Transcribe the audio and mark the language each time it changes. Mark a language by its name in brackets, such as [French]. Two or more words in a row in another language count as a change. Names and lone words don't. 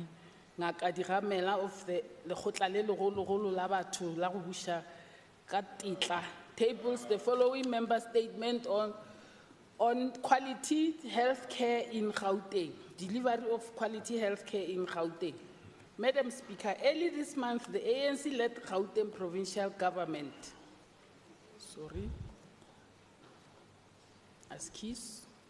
[English] ngaka Dikhamela of the [Northern Sotho] lekgotla le legologolo la batho la go buša ka tetla [English] tables the following member statement on quality healthcare in Gauteng, delivery of quality healthcare in Gauteng. Madam Speaker, early this month, the ANC-led Gauteng provincial government Askies.